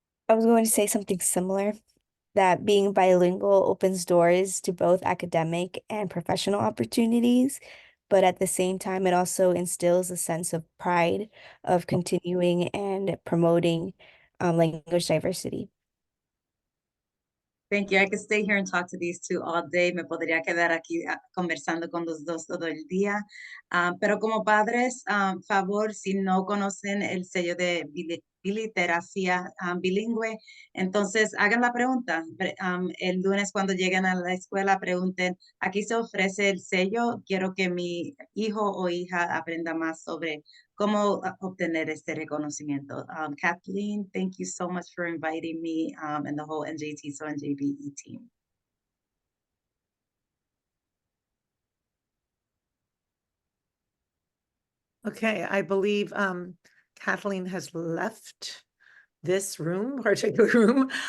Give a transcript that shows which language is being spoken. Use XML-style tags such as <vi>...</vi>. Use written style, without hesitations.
<en>I was going to say something similar, that being bilingual opens doors to both academic and professional opportunities, but at the same time, it also instills a sense of pride of continuing and promoting language diversity. Thank you. I could stay here and talk to these two all day.</en> <es>Me podría quedar aquí conversando con los dos todo el día. Pero como padres, favor, si no conocen el sello de Biliteracy bilingüe, entonces hagan la pregunta. El lunes cuando lleguen a la escuela, pregunten, aquí se ofrece el sello, quiero que mi hijo o hija aprenda más sobre cómo obtener este reconocimiento.</es> <en>Kathleen, thank you so much for inviting me and the whole NJTESOL-NJBE team. Okay, I believe Kathleen has left this room, particular room.</en>